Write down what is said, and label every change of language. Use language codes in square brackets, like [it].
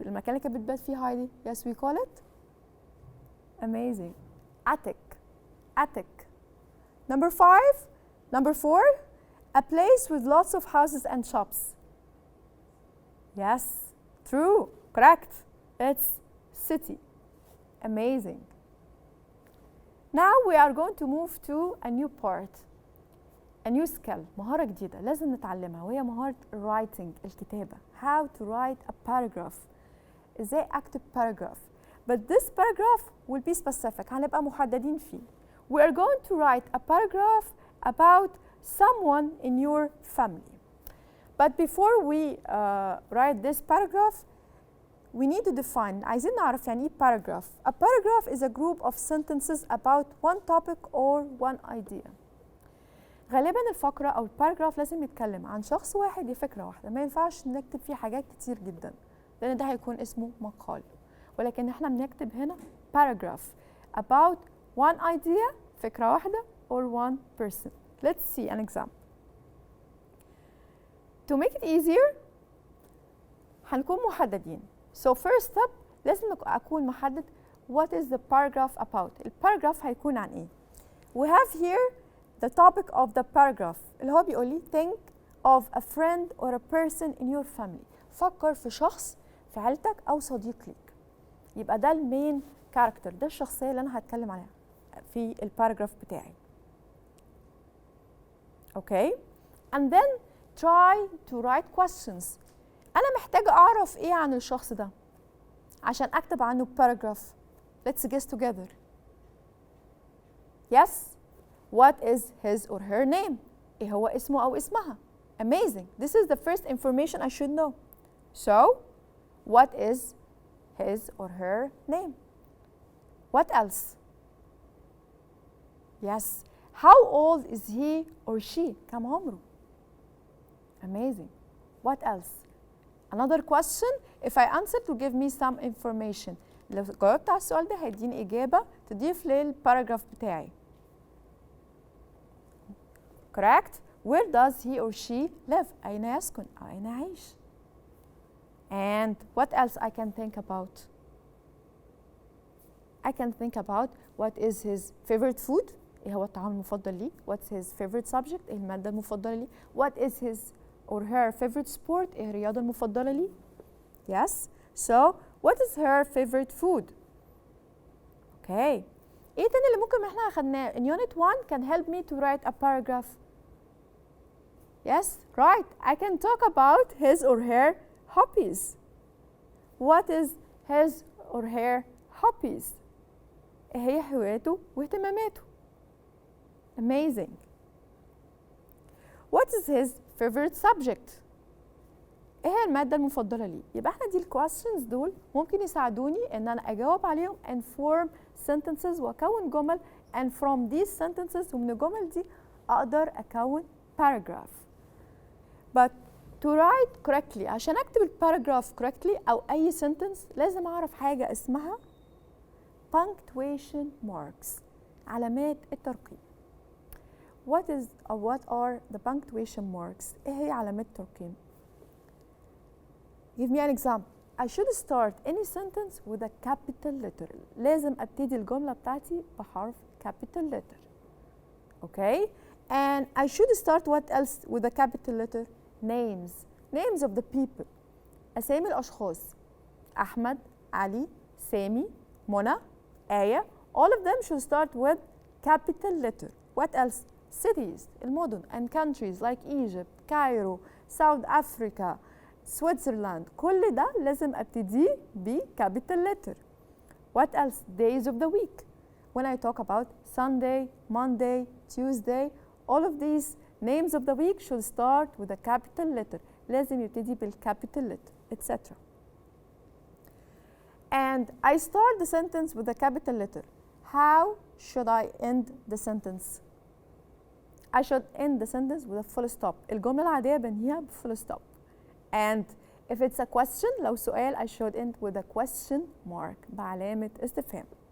[ar] المكان اللي كانت بتبات فيه هايدي. [en] Yes, we call it. Amazing. Attic. Attic. Number 5. Number 4. A place with lots of houses and shops. Yes, true, correct. It's city. Amazing. Now we are going to move to a new part. A new skill. [ar] مهارة جديدة لازم نتعلمها، وهي مهارة writing، الكتابة. [en] How to write a paragraph. [ar] ازاي اكتب paragraph. [en] But this paragraph will be specific. [ar] هنبقى محددين فيه. [en] We are going to write a paragraph about someone in your family. But before we write this paragraph, we need to define. [ar] عايزين نعرف يعني ايه paragraph. [en] A paragraph is a group of sentences about one topic or one idea. [ar] غالبا الفقرة أو الباراجراف لازم يتكلم عن شخص واحد، دي فكرة واحدة، ما ينفعش نكتب فيه حاجات كتير جدا لأن ده هيكون اسمه مقال. ولكن احنا بنكتب هنا [en] paragraph about one idea، [ar] فكرة واحدة [en] or one person. Let's see an example. To make it easier [ar] هنكون محددين. [en] So first step [ar] لازم أكون محدد [en] what is the paragraph about. [ar] الباراجراف هيكون عن إيه؟ [en] We have here the topic of the paragraph [ar] اللي هو بيقول لي [en] think of a friend or a person in your family. [ar] فكر في شخص في عيلتك أو صديق ليك. يبقى ده المين كاركتر، ده الشخصية اللي أنا هتكلم عليها في الباراجراف بتاعي. [en] Okay? And then try to write questions. [ar] أنا محتاجة أعرف إيه عن الشخص ده عشان أكتب عنه paragraph. [en] Let's guess together. Yes? What is his or her name? [ar] إيه هو اسمه أو اسمها؟ Amazing. [en] This is the first information I should know. So, what is his or her name? What else? Yes. How old is he or she? [ar] كم عمره؟ Amazing. [en] What else? Another question. If I answer to give me some information. [ar] لو جاوبت على السؤال ده هيديني إجابة تضيف للباراجراف بتاعي. [en] Correct? Where does he or she live? [ar] أين يسكن أو أين يعيش? [en] And what else I can think about? I can think about what is his favorite food? [ar] إيه هو الطعام المفضل ليه؟ [en] What's his favorite subject؟ [ar] إيه المادة المفضلة ليه؟ [en] What is his or her favorite sport؟ [ar] إيه الرياضة المفضلة ليه؟ Yes. [en] So, what is her favorite food? Okay. [ar] إيه تاني اللي ممكن إحنا أخدناه؟ [en] In Unit 1 can help me to write a paragraph. Yes, right. I can talk about his or her hobbies. What is his or her hobbies? [ar] إيه هي هواياته واهتماماته؟ Amazing. [en] What is his favorite subject? [ar] ايه هي المادة المفضلة ليه؟ يبقى احنا دي الكويستشنز دول ممكن يساعدوني ان انا اجاوب عليهم [en] and form sentences [ar] واكون جمل [en] and from these sentences [ar] ومن الجمل دي اقدر اكون paragraph. [en] But to write correctly [ar] عشان اكتب الباراجراف correctly او اي sentence لازم اعرف حاجة اسمها punctuation marks، علامات الترقيم. [en] what are the punctuation marks؟ [ar] إيه هي علامات الترقيم؟ [en] Give me an example. I should start any sentence with a capital letter. [ar] لازم أبتدي الجملة بتاعتي بحرف capital letter. [en] Okay? And I should start what else with a capital letter? Names. Names of the people. [ar] أسامي الأشخاص. أحمد، علي، سامي، منى، آية. [en] All of them should start with capital letter. What else? Cities, المدن, and countries like Egypt, Cairo, South Africa, Switzerland. [ar] كل ده لازم أبتديه ب capital letter. [en] What else? Days of the week. When I talk about Sunday, Monday, Tuesday, all of these names of the week should start with a capital letter. [ar] لازم يبتدي بالcapital letter, etc. [en] And I start the sentence with a capital letter. How should I end the sentence? I should end the sentence with a full stop. [ar] الجملة العادية بنهيها بfull stop. [en] And if it's a question, [ar] لو سؤال, [en] I should end with a question mark [ar] بعلامة استفهام.